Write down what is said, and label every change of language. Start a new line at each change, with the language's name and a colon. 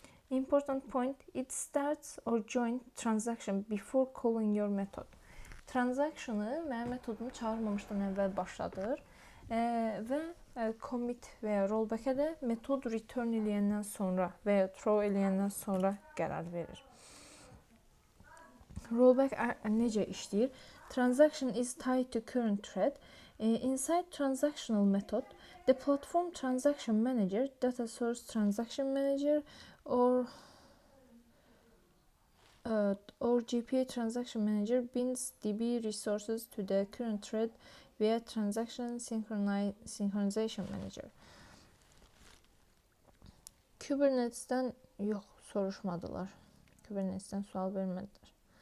English: Important point, it starts or join transaction before calling your method.
Azerbaijani: Transactionu mənim metodumu çağırmamışdan əvvəl başladır və commit və ya rollback-ə də metod return eləyəndən sonra və ya throw eləyəndən sonra qərar verir. Rollback necə işləyir?
English: Transaction is tied to current thread. Inside transactional method, the platform transaction manager, data source transaction manager, or GPA transaction manager binds DB resources to the current thread via transaction synchronization manager.
Azerbaijani: Kubernetes'ten yox, soruşmadılar. Kubernetes'ten sual vermədilər.